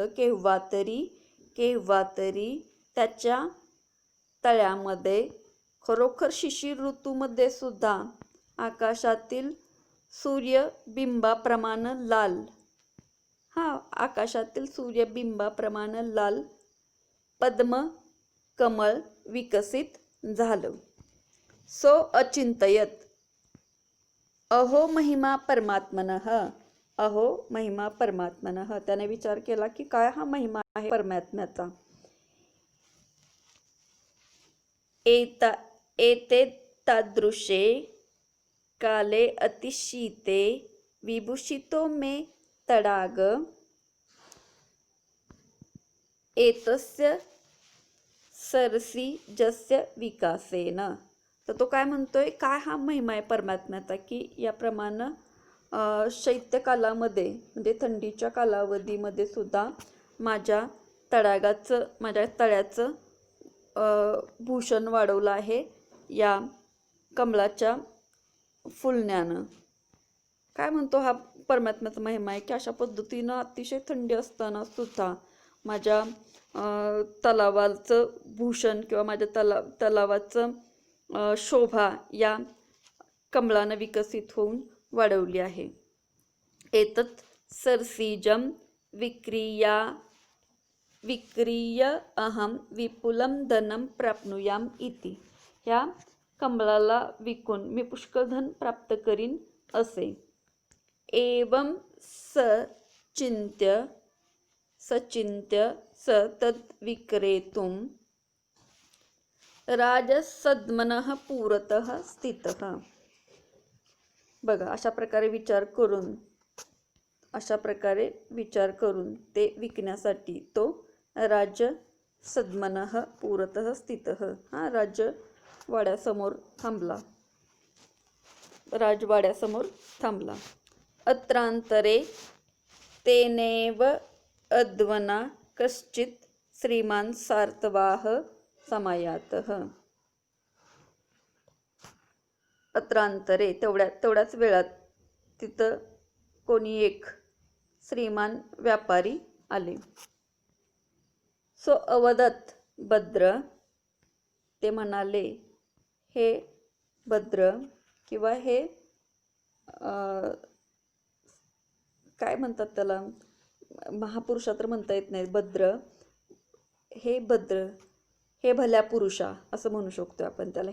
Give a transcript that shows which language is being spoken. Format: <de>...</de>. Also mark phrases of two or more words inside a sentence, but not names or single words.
<mr>केव्हा तरी त्याच्या तळ्यामध्ये खरोखर शिशिर ऋतूमध्ये सुद्धा आकाशातील सूर्यबिंबाप्रमाणे लाल, आकाशातील सूर्यबिंबाप्रमाणे लाल पद्म कमळ विकसित झालं.</mr> <sa>सो अचिंतयत अहो महिमा परमात्मनः. अहो महिमा परमात्मनः.</sa> <mr>त्याने विचार केला की काय हा महिमा आहे परमात्म्याचा.</mr> <sa>एते तादृशे काले अतिशीते विभूषितो मे तडाग एतस्य सरसी जस्य विकासेन.</sa> <mr>तर तो काय म्हणतोय, काय हा महिमा आहे परमात्म्याचा की याप्रमाणे शैत्यकालामध्ये म्हणजे थंडीच्या कालावधीमध्ये सुद्धा माझ्या तळ्याचं भूषण वाढवलं आहे या कमळाच्या फुलण्यानं. काय म्हणतो हा परमात्म्याचा महिमा आहे की अशा पद्धतीनं अतिशय थंडी असताना सुद्धा माझ्या तलावाचं भूषण किंवा माझ्या तलावाचं शोभा या कमळानं विकसित होऊन वाढवली आहे.</mr> <sa>एतत् सरसीजम विक्रीय अहम विपुलं धनं प्राप्नुयाम इति.</sa> <mr>ह्या कमळाला विकून मी पुष्कळ धन प्राप्त करीन असे.</mr> <sa>एवं सचिंत्य स तद्विक्रेतुं राजसद्मनः पुरतः स्थितः.</sa> <mr>बघा अशा प्रकारे विचार करून ते विकण्यासाठी तो</mr> <sa>राजसद्मनः पुरतः स्थितः</sa> <mr>हा राजवाड्यासमोर थांबला.</mr> <sa>अत्रांतरे तेनेव अध्वना कश्चित् श्रीमान सार्तवाह समायातः.</sa> <mr>अत्रांतरे तेवढ्याच वेळात तिथं कोणी एक श्रीमान व्यापारी आले.</mr> <sa>सो अवदत भद्र,</sa> <mr>ते म्हणाले, हे भद्र किंवा हे काय म्हणतात त्याला, महापुरुषा तर म्हणता येत नाही, भद्र, हे भल्या पुरुषा असं म्हणू शकतो आपण त्याला.</mr>